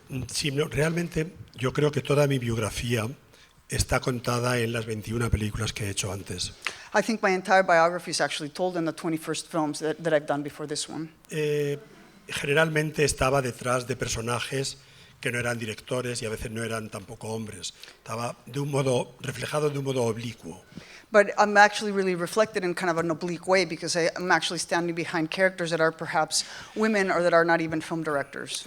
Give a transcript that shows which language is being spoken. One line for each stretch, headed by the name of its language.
Spanish: Sí, no, realmente yo creo que toda mi biografía está contada en las 21 películas que he hecho antes.
English: I think my entire biography is actually told in the 21st films that I've done before this one.
Spanish: Generalmente estaba detrás de personajes que no eran directores y a veces no eran tampoco hombres. Estaba reflejado de un modo oblicuo.
English: But I'm actually really reflected in kind of an oblique way because I'm actually standing behind characters that are perhaps women or that are not even film directors.